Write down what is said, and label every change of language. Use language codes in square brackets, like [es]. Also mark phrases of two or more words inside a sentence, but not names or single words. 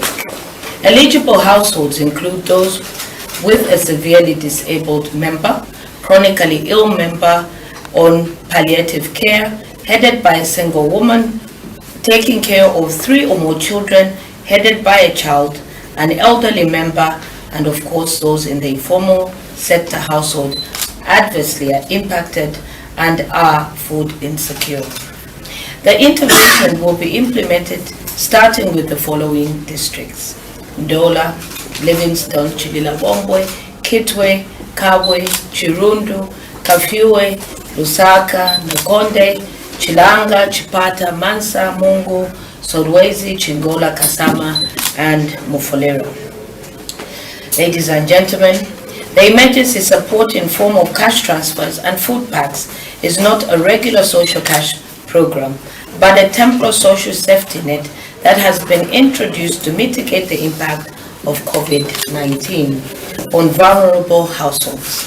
[en] Eligible households include those with a severely disabled member, chronically ill member on palliative care, headed by a single woman, taking care of 3 or more children, headed by a child, an elderly member, and of course those in the informal sector household adversely are impacted and are food insecure. The intervention will be implemented starting with the following districts: Ndola, Livingstone, Chililabombwe, Kitwe, Kabwe, Chirundu, Kafue, Lusaka, Nakonde, Chilanga, Chipata, Mansa, Mungu, Solwezi, Chingola, Kasama, and Mufulira. Ladies and gentlemen, the emergency support in form of cash transfers and food packs is not a regular social cash program, but a temporary social safety net that has been introduced to mitigate the impact of COVID-19 on vulnerable households.